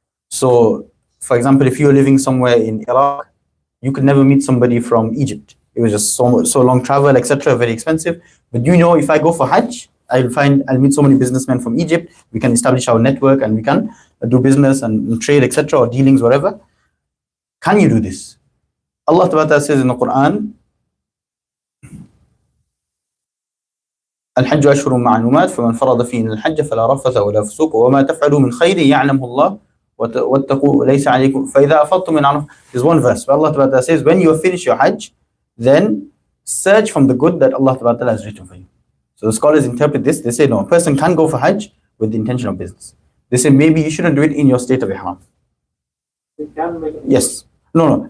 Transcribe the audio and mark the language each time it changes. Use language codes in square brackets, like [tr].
[en] So, for example, if you're living somewhere in Iraq, you could never meet somebody from Egypt. It was just so long travel, etc., very expensive. But you know, if I go for Hajj, I'll meet so many businessmen from Egypt. We can establish our network and we can do business and trade, etc., or dealings, whatever. Can you do this? Allah Ta'ala says in the Quran, [ar] الحج أشهر معلومات فمن فرض فيهن الحج فلا رفث ولا فسوق وما تفعلوا من خير يعلمه الله واتقوا ليس عليكم فإذا أفضتم من عرفة. [en] There's one verse where Allah Ta'ala says, when you finish your Hajj, then search from the good that Allah Ta'ala has written for you. So the scholars interpret this. They say no, a person can go for Hajj with the intention of business. They say maybe you shouldn't do it in your state of ihram. They can make it. Yes. No.